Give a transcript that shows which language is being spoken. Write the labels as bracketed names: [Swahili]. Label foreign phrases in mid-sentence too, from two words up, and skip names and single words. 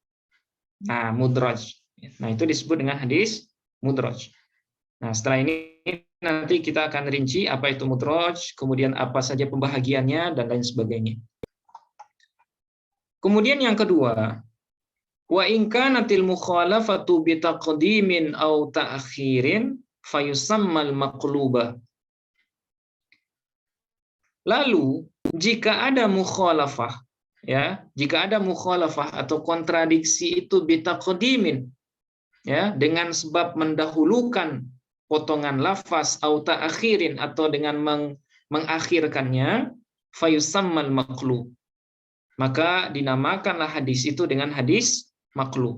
[Indonesian] Nah, mudraj. Nah, itu disebut dengan hadis mudraj. Nah, setelah ini nanti kita akan rinci apa itu mudraj, kemudian apa saja pembahagiannya dan lain sebagainya. Kemudian yang kedua, [Arabic] وإن كانت المخالفة بتقديم أو تأخير فيسمى المقلوب. [Indonesian] Lalu jika ada mukhalafah, ya, jika ada mukhalafah atau kontradiksi itu [Arabic] بتقديم, [Indonesian] ya, dengan sebab mendahulukan potongan lafaz atau ta'khirin atau dengan mengakhirkannya, [Arabic] فيسمى المقلوب, [Indonesian] maka dinamakanlah hadis itu dengan hadis maqlub.